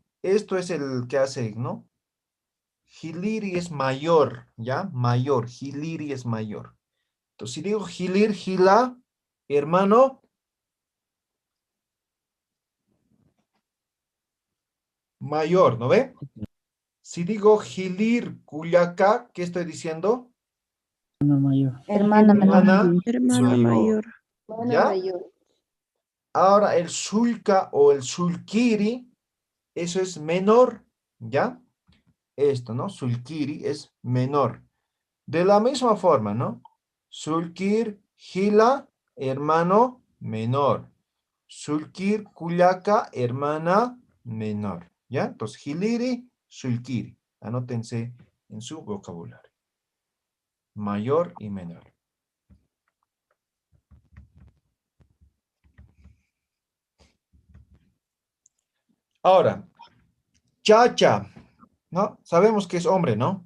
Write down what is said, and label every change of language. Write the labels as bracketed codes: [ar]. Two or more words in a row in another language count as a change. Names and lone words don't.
[es] Esto es el que hace, ¿no? Hiliri es mayor, ¿ya? Mayor. Hiliri es mayor. Entonces, si digo [ay] hilir, hila, [es] hermano, mayor, ¿no ve? Si digo [ay] hilir, cuyaca, [es] ¿qué estoy diciendo? Hermana mayor. Hermana menor. Hermana mayor. ¿Ya? Ahora el sulca o el sulkiri, eso es menor, ¿ya? Esto, ¿no? Sulkiri es menor. De la misma forma, ¿no? [ay] Sulkir, gila, [es] hermano menor. [ay] Sulkir, cuyaca, [es] hermana menor. ¿Ya? Entonces, [ay] hiliri, sulkiri. [es] Anótense en su vocabulario. Mayor y menor. Ahora, chacha, ¿no? Sabemos que es hombre, ¿no?